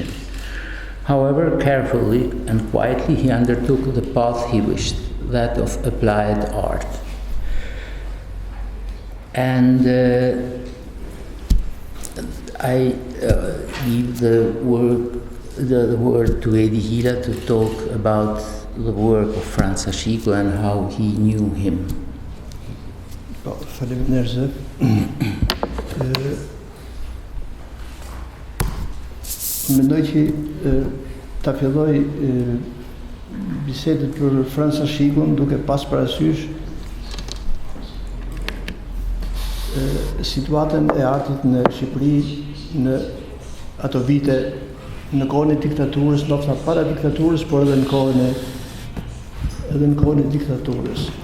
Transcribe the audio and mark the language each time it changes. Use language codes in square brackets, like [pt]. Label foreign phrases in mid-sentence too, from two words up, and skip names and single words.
[en] However, carefully and quietly he undertook the path he wished, that of applied art. And I give the word to Edi Hila to talk about the work of Frans Hachiko and how he knew him. [sq] Faleminderit Zef. Mendoj që ta filloj bisedën për Frans Hachikon duke pas parasysh situatën e artit në Shqipëri në ato vite në kohën e diktaturës, ndoshta para diktaturës, por edhe në kohën e diktaturës.